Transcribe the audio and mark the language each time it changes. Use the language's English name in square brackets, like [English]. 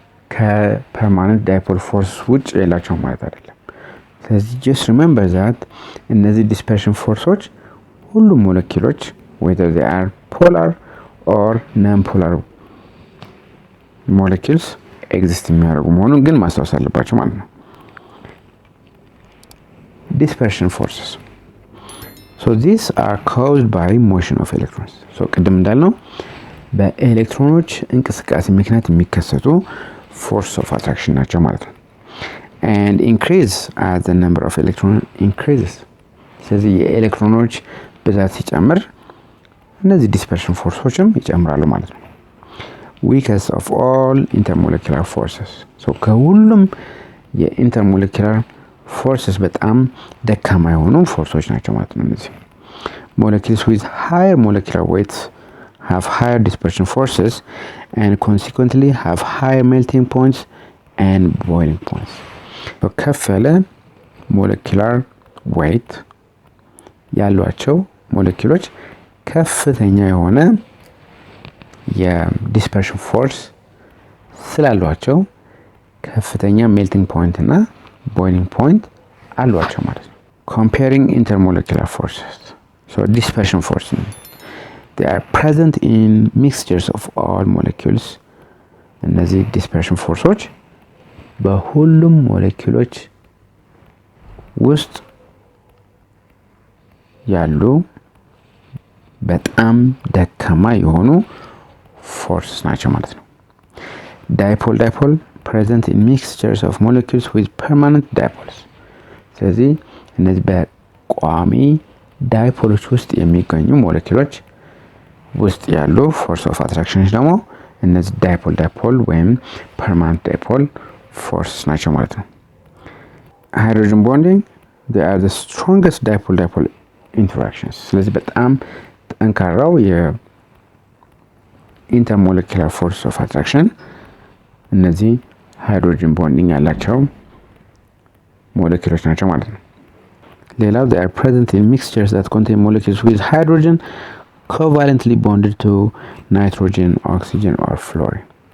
[Amharic] ከpermanent dipole force ውጭ ሌላቸው ማለት አይደለም። ስለዚህ just remember that እነዚህ dispersion forces ሁሉም ሞለኪውሎች [English] whether they are polar or non-polar molecules [Amharic] exist የሚያደርጉ መሆኑን ግን ማስታወስ አለባቸው ማለት ነው። Dispersion forces. [English] So these are caused by motion of electrons. So [Amharic] ቅድም እንዳልነው በኤሌክትሮኖች እንቅስቃሴ ምክንያት የሚከሰቱ force of attraction ናቸው ማለት ነው። [English] And increase as the number of electrons increases. [Amharic] ስለዚህ የኤሌክትሮኖች ብዛት ሲጨምር እነዚህ dispersion forces ይጨምራሉ ማለት ነው። [English] Weakest of all intermolecular forces. [Amharic] So ከሁሉም የኢንተርሞሌኩላር forces በጣም ደካማ የሆኑ ፎርሶች ናቸው ማለት ነው። [English] እነዚህ molecules with higher molecular weights have higher dispersion forces and consequently have higher melting points and boiling points. [Amharic] ከፍ ያለ molecular weight ያሏቸው ሞለኪውሎች ከፍተኛ የሆነ የዲስፐርሽን ፎርስ ስላሏቸው ከፍተኛ ሜልቲንግ ፖይንት እና ቦይሊንግ ፖይንት አሏቸው ማለት ነው። [English] Comparing intermolecular forces. So dispersion forces, they are present in mixtures of all molecules. [Amharic] እነዚህ dispersion forces በሁሉም ሞለኪውሎች ውስጥ ያሉ በጣም ደካማ የሆኑ ፎርስ ናቸው ማለት ነው። [English] Dipole-dipole present in mixtures of molecules with permanent dipoles. [Amharic] ስለዚህ እነዚህ በቋሚ ዳይፖሎች ውስጥ የሚገኙ ሞለኪውሎች ውስጥ ያሉ force of attraction ደግሞ እነዚህ dipole-dipole ወይም permanent dipole force ናቸው ማለት ነው። [English] Hydrogen bonding, they are the strongest dipole-dipole interactions. [Amharic] ስለዚህ በጣም ጠንካራው የኢንተርሞሌኩላር ፎርስ ኦፍ አትራክሽን እነዚህ ሃይድሮጅን ቦንዲንግ ያላቸው ሞለኪውሎች ናቸው ማለት ነው። ሌላው [English] they are present in mixtures that contain molecules with hydrogen covalently bonded to nitrogen, oxygen or fluorine.